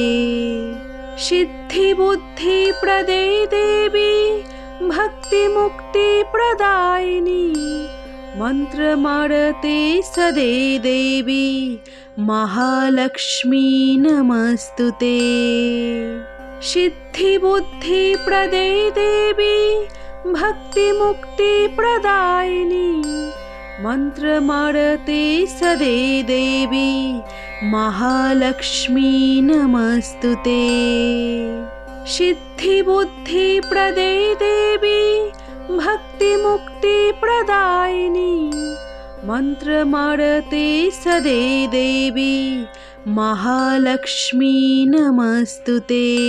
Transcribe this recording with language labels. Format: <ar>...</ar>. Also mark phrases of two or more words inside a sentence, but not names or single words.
<sa>সিদ্ধি বুদ্ধি প্রদে দেবী ভক্তি মুক্তি প্রদায়িনী মন্ত্রমারতে সদে দেবী মহালক্ষ্মী নমস্তুতে। সিদ্ধি বুদ্ধি প্রদে দেবী ভক্তি মুক্তি প্রদায়িনী मन्त्रमारते सदे देवी महालक्ष्मी नमस्तुते। सिद्धिबुद्धिप्रदे देवी भक्तिमुक्तिप्रदायिनी मन्त्रमारते सदे देवी महालक्ष्मी नमस्तुते।</sa>